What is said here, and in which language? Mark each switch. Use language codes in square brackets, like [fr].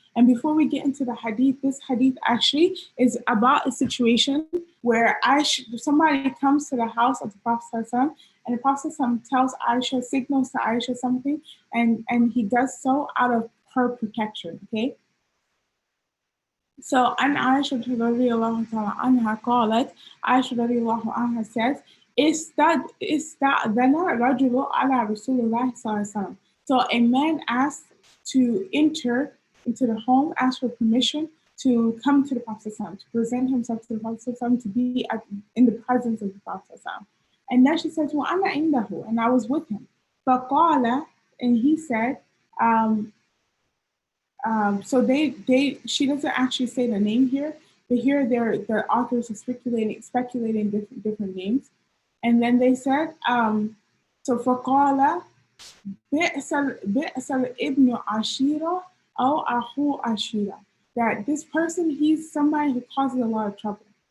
[en] And before we get into the hadith, this hadith actually is about a situation where somebody comes to the house of the Prophet and the Prophet tells Aisha, signals to Aisha something, and he does so out of her protection. Okay. [ar] So عن عائشة رضي الله تعالى عنها قالت عائشة رضي الله عنها says استأذن رجل على رسول الله صلى الله عليه وسلم. [en] So a man asked to enter into the home, asked for permission to come to the Prophet ﷺ, to present himself to the Prophet ﷺ, to be in the presence of the Prophet ﷺ. And then she said, [ar] وأنا عنده, [en] and I was with him. فقال, and he said, so she doesn't actually say the name here, but here the authors are speculating different names, and then they said, so [ar] فقال بئس الابن عشيرة أو أخو عشيرة, [en] that this person, he's somebody who causes a lot of trouble.